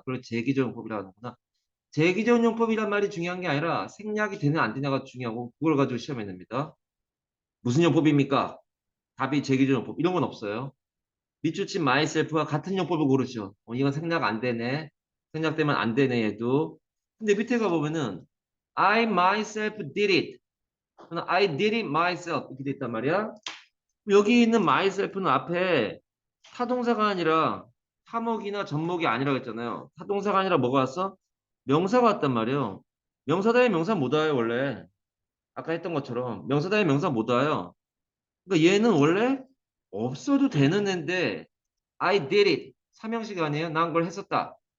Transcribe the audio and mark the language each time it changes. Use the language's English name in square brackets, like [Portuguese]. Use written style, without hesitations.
[Korean] 그걸 재기적용법이라고 하는구나. 재기적용법이란 말이 중요한 게 아니라 생략이 되냐 안 되냐가 중요하고 그걸 가지고 시험에 냅니다. 무슨 용법입니까? 답이 재기적용법. 이런 건 없어요. 밑줄친 myself와 같은 용법을 고르죠. 이건 생략 안 되네. 생략되면 안 되네 얘도. 근데 밑에 가보면은 [English] I myself did it. I did it myself [Korean] 이렇게 돼 있단 말이야. 여기 있는 myself는 앞에 타동사가 아니라 타목이나 전목이 아니라고 했잖아요. 타동사가 아니라 뭐가 왔어? 명사가 왔단 말이에요. 명사 다음에 명사 못 와요 원래. 아까 했던 것처럼 명사 다음에 명사 못 와요. 그러니까 얘는 원래 없어도 되는 애인데 [English] I did it. [Korean] 삼형식 아니에요? 난 그걸 했었다.